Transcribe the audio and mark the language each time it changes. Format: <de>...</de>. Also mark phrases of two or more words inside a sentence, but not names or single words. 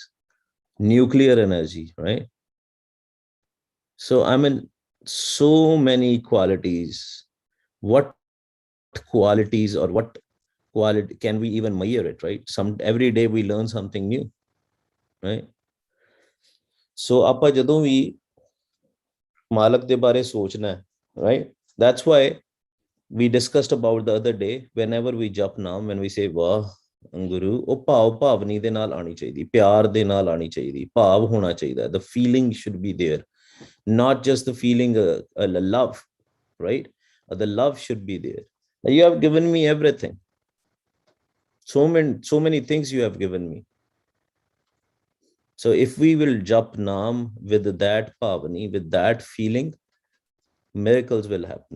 <en>Nuclear energy, right? So I mean, so many qualities. What qualities or what quality can we even measure it, right? Every day we learn something new, right?</en> <pa>So ਆਪਾਂ ਜਦੋਂ ਵੀ ਮਾਲਕ ਦੇ ਬਾਰੇ ਸੋਚਣਾ ਹੈ,</pa> <en>right? That's why we discussed about the other day, whenever we</en> <pa>ਜਪ ਨਾਮ,</pa> <en>when we say</en> <pa>ਵਾਹ ਗੁਰੂ, ਉਹ ਭਾਵਨੀ ਦੇ ਨਾਲ ਆਣੀ ਚਾਹੀਦੀ, ਪਿਆਰ ਦੇ ਨਾਲ ਆਣੀ ਚਾਹੀਦੀ, ਭਾਵ ਹੋਣਾ ਚਾਹੀਦਾ.</pa> <en>The feeling should be there, not just the feeling love, right? The love should be there. You have given me everything. So many things you have given me. So if we will</en> <pa>ਜਪ ਨਾਮ</pa> <en>with that pavani, with that feeling, miracles will happen.</en>